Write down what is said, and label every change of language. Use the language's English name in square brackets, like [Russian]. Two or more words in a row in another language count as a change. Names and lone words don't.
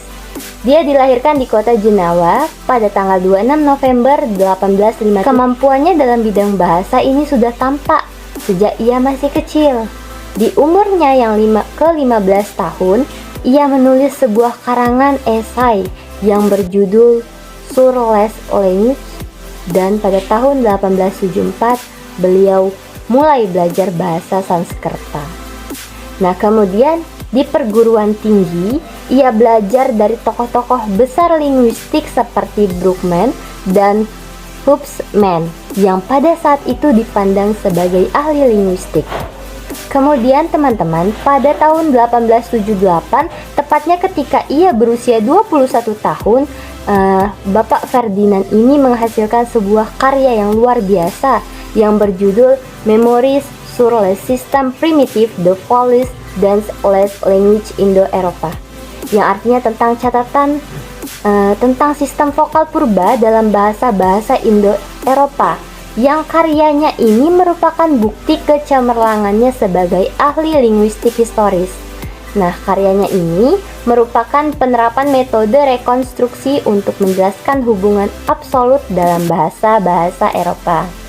[Indonesian] Dia dilahirkan di kota Jenawa pada tanggal 26 November 1850. Kemampuannya dalam bidang bahasa ini sudah tampak sejak ia masih kecil. Di umurnya yang ke-15 tahun, ia menulis sebuah karangan esai yang berjudul [French] Sur les langues, [Indonesian] dan pada tahun 1874 beliau mulai belajar bahasa Sanskerta. Nah, kemudian di perguruan tinggi ia belajar dari tokoh-tokoh besar linguistik seperti Brookman dan Hubsman yang pada saat itu dipandang sebagai ahli linguistik. Kemudian teman-teman, pada tahun 1878, tepatnya ketika ia berusia 21 tahun, Bapak Ferdinand ini menghasilkan sebuah karya yang luar biasa yang berjudul [French] Memoires sur le système primitif de Polish dans les langues Indo-Eropa, [Indonesian] yang artinya tentang catatan tentang sistem vokal purba dalam bahasa-bahasa Indo-Eropa, yang karyanya ini merupakan bukti kecemerlangannya sebagai ahli linguistik historis. Nah, karyanya ini merupakan penerapan metode rekonstruksi untuk menjelaskan hubungan absolut dalam bahasa-bahasa Eropa.